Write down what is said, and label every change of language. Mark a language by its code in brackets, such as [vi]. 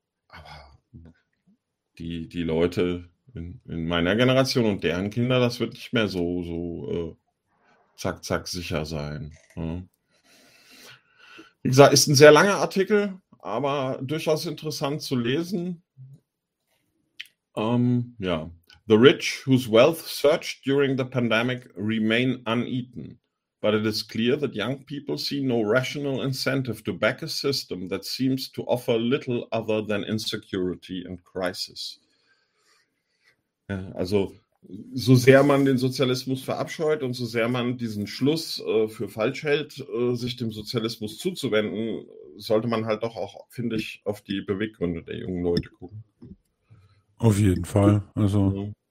[de] Aber die Leute in meiner Generation und deren Kinder, das wird nicht mehr so zack, zack, sicher sein. Ja. Wie gesagt, ist ein sehr langer Artikel, aber durchaus interessant zu lesen. [en] The rich, whose wealth surged during the pandemic, remain uneaten. But it is clear that young people see no rational incentive to back a system that seems to offer little other than insecurity and crisis. [de] Ja, also, so sehr man den Sozialismus verabscheut und so sehr man diesen Schluss für falsch hält, sich dem Sozialismus zuzuwenden, sollte man halt doch auch, finde ich, auf die Beweggründe der jungen Leute gucken. Auf jeden Fall. Also,